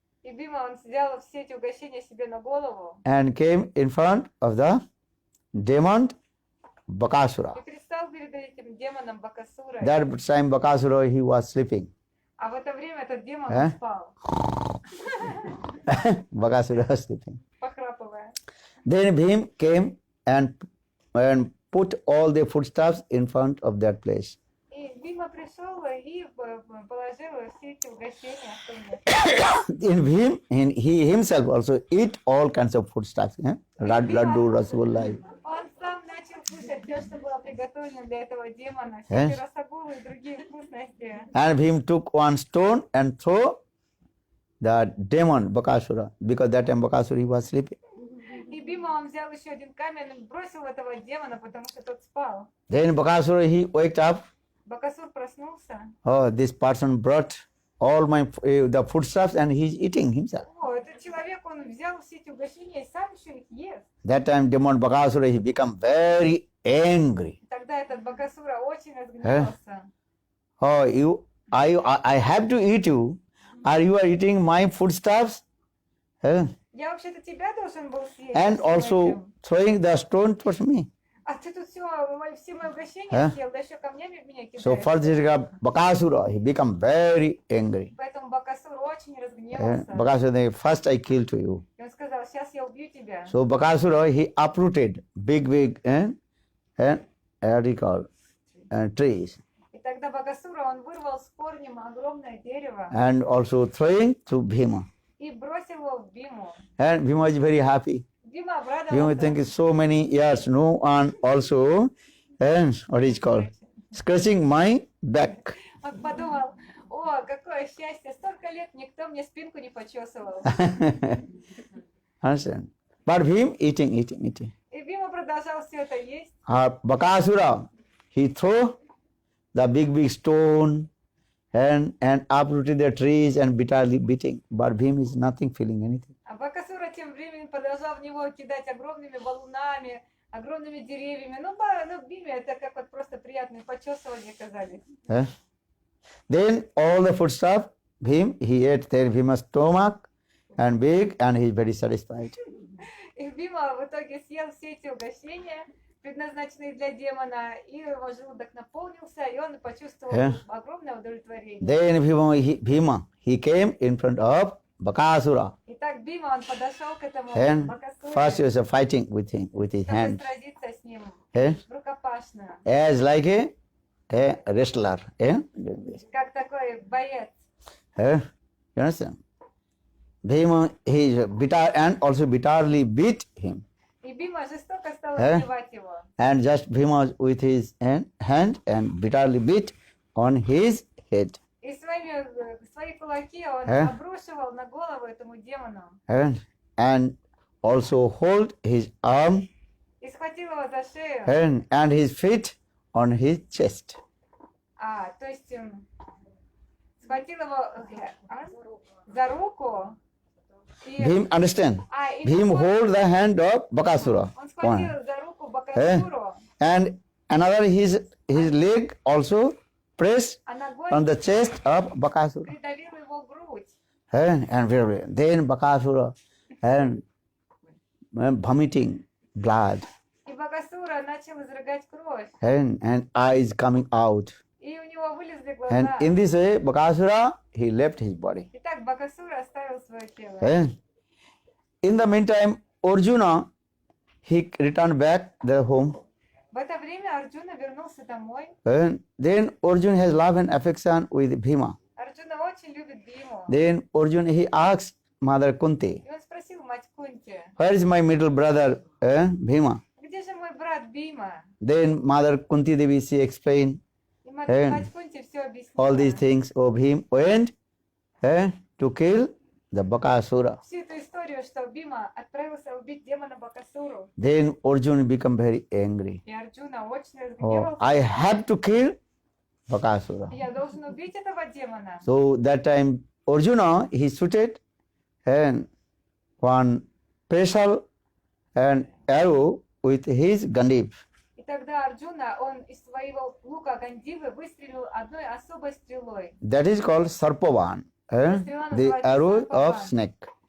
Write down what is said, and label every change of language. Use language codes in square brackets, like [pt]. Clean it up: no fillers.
[ru] И Бима, он взял все эти угощения себе на голову [en] and came in front of the demon Bakasura. [ru] и предстал перед этим демоном Бакасурой. [en] That time Bakasura, he was sleeping. [ru] А в это время этот демон Э? спал, [en] Bakasura was sleeping. [ru] похрапывая. [en] Then Bhim came and put all the foodstuffs in front of that place. [ru] И Бима пришел и положил все эти угощения в том месте. [en] In Bhim, he himself also eat all kinds of foodstuffs. Laddu, rasgulla. [ru] Он сам начал кушать все, что было приготовлено для этого демона, Э? все эти росогулы и другие вкусности. [en] And Bhim took one stone and threw the demon Bakasura, because that time Bakasura he was sleeping. [ru] И Бима, он взял еще один камень и бросил этого демона, потому что тот спал. [en] Then Bakasura, he waked up. [ru] Бакасур проснулся. [en] Oh, this person brought all the foodstuffs and he's eating himself. [ru] О, этот человек, он взял все эти угощения и сам еще их ест. [en] That time demon Bakasura, he become very angry. [ru] Тогда этот Бакасура очень разгневался. [en] Oh, I have to eat you. Are you eating my foodstuffs? [ru] Я вообще-то тебя должен был съесть. [en] And [ru] со всем [en] also [ru] этим. [en] throwing the stone towards me. [ru] А ты тут все мои угощения Э? съел, да еще камнями в меня [en] So [ru] кидаешь. [en] first this guy, Bakasura, he become very angry. [ru] Поэтому Бакасур очень разгневался. [en] Bakasura, first I kill to you. [ru] И он сказал, сейчас я убью тебя. [en] So Bakasura, he uprooted big what do you call, trees, [ru] И тогда Бакасура, он вырвал с корнем огромное дерево [en] and also throwing to Bhima. [ru] и бросил его в Биму. [en] And Bhima is very happy. [ru] Бима [en] Bhima [ru] обрадовался. [en] thinking so many years, no one also, what is called, scratching my back. [ru] Он подумал, о, какое счастье, столько лет никто мне спинку не почесывал. [en] Understand? But Bhim eating. [ru] И Бима продолжал все это есть. [en] Bakasura, he threw the big stone and uprooted the trees and bitterly beating. But Bhim is nothing feeling anything. [ru] А Бакасура тем временем продолжал в него кидать огромными валунами, огромными деревьями. Ну, Биме это как вот просто приятные почесывания казались. [en] Then all the foodstuff, Bhim, he ate their Bhima's stomach and big, and he is very satisfied. [ru] И Бима в итоге съел все эти угощения, предназначенные для демона, и его желудок наполнился, и он почувствовал огромное удовлетворение. [en] Then Bhima, he came in front of Bakasura. [ru] Итак, Бима, он подошел к этому [en] And [ru] Бакасуре, [en] first he was fighting with his [ru] чтобы [en] hand. [ru] сразиться с ним Eh? рукопашную. [en] As like a wrestler. Doing this. [ru] Как такой боец. [en] You understand? Bhima, he bitter and also bitterly beat him. [ru] И Бима жестоко стал избивать его. [en] And just Bhima with his hand and bitterly beat on his head. [ru] И свои кулаки он обрушивал на голову этому демону. [en] And also hold his arm [ru] И схватил его за шею. [en] and his feet on his chest. [ru] То есть схватил его за руку. И, [en] Bhim, understand? [ru] и [en] Bhim [ru] такой- [en] hold the hand of Bakasura. [ru] Он схватил за руку Бакасуру, [en] And another his leg also press [ru] а ногой [en] on the chest of Bakasura. [ru] придавил его грудь. [en] And then Bakasura and vomiting blood [ru] И Бакасура начал изрыгать кровь. [en] and eyes coming out. [ru] И у него вылезли [en] And [ru] глаза. [en] in this way, Bakasura, he left his body. [ru] Итак, Бакасура оставил свое тело. [en] And in the meantime, Arjuna, he returned back their home. [ru] В это время Арджуна вернулся домой. [en] And then Arjuna has love and affection with Bhima. [ru] Арджуна очень любит Биму. [en] Then Arjuna, he asked Mother Kunti, [ru] И он спросил мать Кунти, [en] where is my middle brother Bhima? [ru] где же мой брат Бима? [en] Then Mother Kunti Devi, she explained [ru] И мать Кунти все [en] all these [ru] объяснила. [en] things of him went to kill the Bakasura. [ru] Всю эту историю, что Бима отправился убить демона Бакасуру. [en] Then Arjuna become very angry. [ru] И Арджуна очень [en] Oh, [ru] разгневался. [en] I have to kill Bakasura. [ru] Я должен убить этого демона. [en] So that time Arjuna, he shooted and one special and arrow with his Gandhi. [ru] И тогда Арджуна, он из своего лука Гандивы выстрелил одной особой стрелой. [en] That is called Sarpavan, the arrow of snake.